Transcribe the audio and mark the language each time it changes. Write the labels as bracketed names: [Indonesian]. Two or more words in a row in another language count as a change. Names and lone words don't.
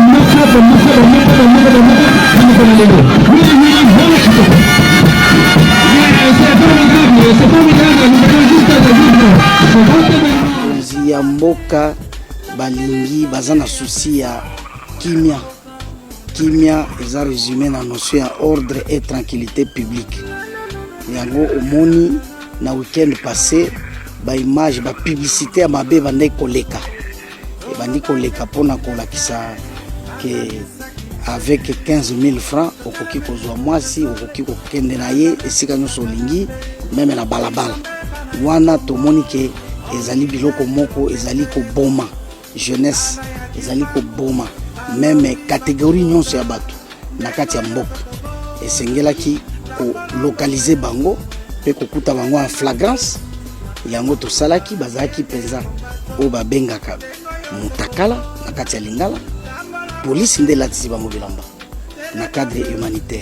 [Lingala] ya mboka balingi baza na souci ya kimia eza résumé na notion ya [French] ordre et tranquillité publique [Lingala] yango omoni na [French] week-end passé [Lingala] ba image ba publicité ya mabe bandi koleka pona kolakisa ke [French] avec 15 000 francs [Lingala] okoki kozwa mwasi okoki kokende na ye esika nyonso olingi meme na balabala wana tomoni ke ezali biloko moko ezali koboma jeunesse ezali koboma meme catégorie nyonso ya bato na kati ya mboka esengelaki ko localiser bango pe kokuta bango [French] en flagrance [Lingala] yango tosalaki bazalaki penza o babengaka mutakala na kati ya Lingala police nde latisi bango bilamba na [French] cadre humanitaire.